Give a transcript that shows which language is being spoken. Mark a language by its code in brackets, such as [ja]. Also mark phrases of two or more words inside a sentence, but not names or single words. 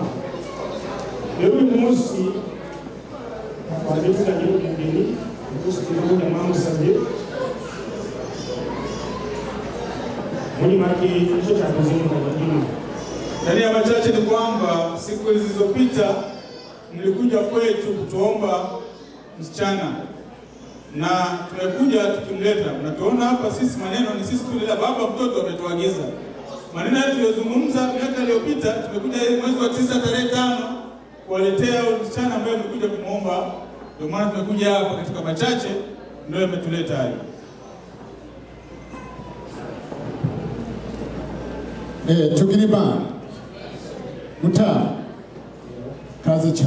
[rw] Rero uyu munsi twaje tuzanye umugeni umunsi turamuja mwamusabye muri make icyo cyakoze mu kageni. [sw] Ndani ya machache ni kwamba siku zilizopita mlikuja kwetu kutuomba msichana na tumekuja tukimleta. Mnatuona hapa sisi maneno ni sisi tulila baba mtoto ametuagiza. Maneno yetu tuliyozungumza miaka iliyopita tumekuja mwezi wa 9 tarehe 5 kuwaletea msichana ambaye mlikuja kumuomba. Ndio maana tumekuja hapa katika machache ndio yametuleta hapa. Tugiriba Muta kazi cha